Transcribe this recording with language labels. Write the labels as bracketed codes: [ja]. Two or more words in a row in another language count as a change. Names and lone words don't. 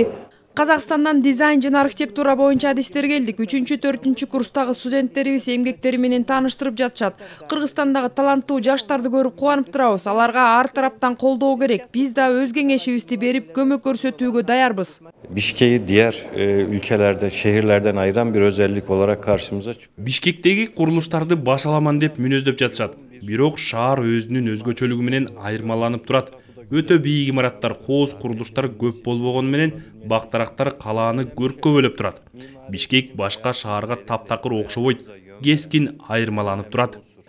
[ky] Казакстандан дизайн жана архитектура боюнча адистер келдик. 3-4 курстагы студенттерибиз эмгектери менен тааныштырып жатышат. Кыргызстандагы таланттуу жаштарды көрүп кубанып турабыз. Аларга ар тараптан колдоо керек. Биз да өз кеңешибизди берип, көмөк көрсөтүүгө daярбыз. [tr] Bişkek'i diğer ülkelerden, şehirlerden ayıran bir özellik olarak karşımıza çıkıyor. [ky] Бишкектеги курулуштарды башаламан деп мүнөздөп жатышат. Бирок шаар өзүнүн өзгөчөлүгү менен айырмаланып турат. Өтө бийик имараттар, кооз курулуштар көп болбогону менен бактарактар калааны көркөбөлөп турат. Бишкек башка шаарга таптакыр окшобойт, кескин айырмаланып турат.